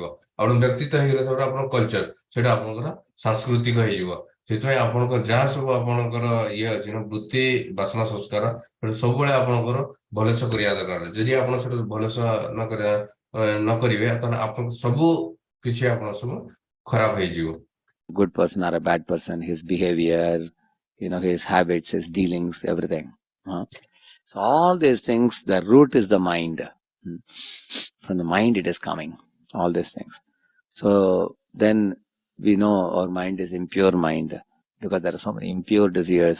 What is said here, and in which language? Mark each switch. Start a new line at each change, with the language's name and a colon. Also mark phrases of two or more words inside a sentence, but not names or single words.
Odia: ଆଉ ବ୍ୟକ୍ତିତ୍ୱ ହେଇଗଲେ ତାପରେ ଆପଣଙ୍କ କଲଚର ସେଇଟା ଆପଣଙ୍କର ସାଂସ୍କୃତିକ ହେଇଯିବ। ସେଥିପାଇଁ ଆପଣଙ୍କର ଯାହା ସବୁ ଆପଣଙ୍କର ଇଏ ଅଛି ନା ବୃତ୍ତି ବାସନା ସଂସ୍କାର ସେଟା ସବୁବେଳେ ଆପଣଙ୍କର ଭଲସେ କରିବା ଦରକାର। ଯଦି ଆପଣ ସେଟା ଭଲସେ ନ କରିବେ ତାହେଲେ ଆପଣ ସବୁ କିଛି ଆପଣ ସବୁ ଖରାପ ହେଇଯିବ।
English: Good person or a bad person, his behavior, his habits, his dealings, everything. So all these things, the root is the mind. From the mind it is coming, all these things. So then we know our mind is impure mind because there are so many impure desires.